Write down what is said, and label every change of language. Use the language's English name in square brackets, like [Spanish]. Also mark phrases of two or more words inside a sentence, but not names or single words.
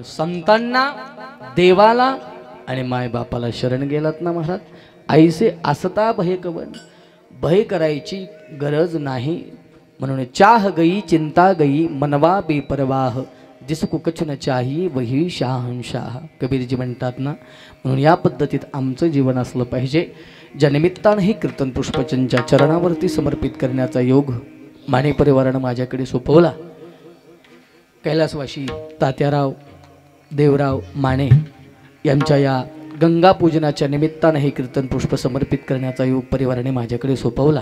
[Marathi] संतांना, देवाला आणि मायबापाला शरण गेलात ना महाराज, आईसे असता भय कवन. भय करायची गरज नाही. [Hindi] म्हणून चाह गई चिंता गई मनवा बेपरवाह, जिसको कछ न चाहिए वही शाहनशाह. [Marathi] कबीरजी म्हणतात ना. म्हणून या पद्धतीत आमचं जीवन असलं पाहिजे. ज्या निमित्तानं हे कीर्तन पुष्पचंच्या चरणावरती समर्पित करण्याचा योग माने परिवारानं माझ्याकडे सोपवला. कैलासवासी तात्याराव देवराव माने यांच्या या गंगा पूजनाच्या निमित्तानं हे कीर्तन पुष्प समर्पित करण्याचा योग परिवाराने माझ्याकडे सोपवला.